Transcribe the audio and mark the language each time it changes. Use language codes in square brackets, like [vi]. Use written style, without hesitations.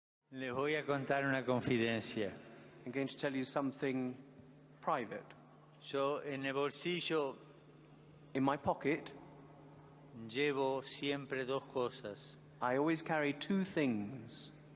[es] Les voy a contar una confidencia. [en] I'm going to tell you something private. [es] Yo en el bolsillo [en] In my pocket, [es] llevo siempre dos cosas. [en] I always carry two things.